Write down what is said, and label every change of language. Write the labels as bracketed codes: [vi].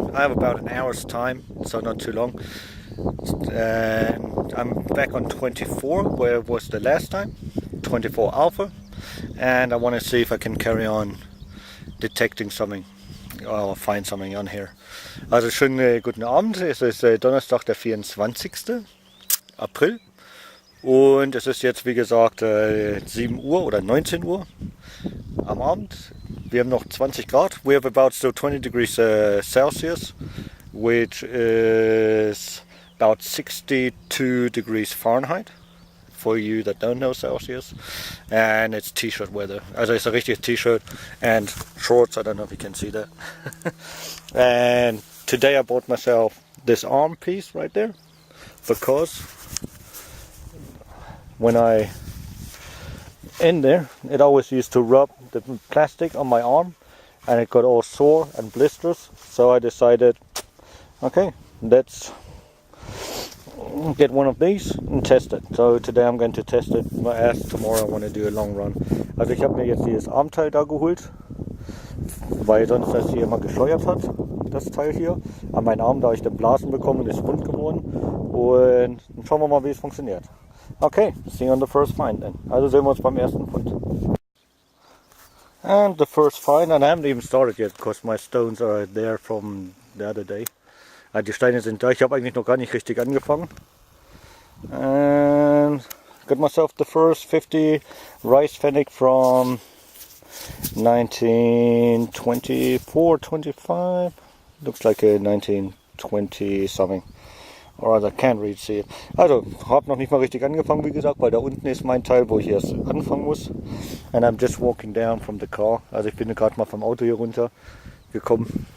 [en] I have about an hour's time, so not too long. And I'm back on 24, where it was the last time, 24 Alpha, and I want to see if I can carry on detecting something or find something on here. [de] Also schönen guten Abend, es ist Donnerstag, der 24. April, und es ist jetzt, wie gesagt, 7 Uhr oder 19 Uhr am Abend. Wir haben noch 20 Grad. [en] We have about still 20 degrees Celsius, which is about 62 degrees Fahrenheit, for you that don't know Celsius, and it's t-shirt weather. Also it's a [de] richtiges [en] T-shirt and shorts. I don't know if you can see that. And today I bought myself this arm piece right there, because when I in there, it always used to rub the plastic on my arm, and it got all sore and blisters. So I decided, okay, let's get one of these and test it. So today I'm going to test it. As tomorrow I want to do a long run. [de] Also ich habe mir jetzt dieses Armteil da geholt, weil sonst das hier immer gescheuert hat, das Teil hier. An meinen Arm, da habe ich den Blasen bekommen und ist wund geworden. Und dann schauen wir mal, wie es funktioniert. [en] Okay, see you on the first find then. [de] Also sehen wir uns beim ersten Fund. [en] And the first find, and I haven't even started yet because my stones are there from the other day. [de] Die Steine sind da, ich habe eigentlich noch gar nicht richtig angefangen. [en] And got myself the first 50 rice fennec from 1924, 25. Looks like a 1920 something. Or I can't really see it. [de] Also, habe noch nicht mal richtig angefangen, wie gesagt, weil da unten ist mein Teil, wo ich erst anfangen muss. [en] And I'm just walking down from the car. [de] Also ich bin gerade mal vom Auto hier runter gekommen.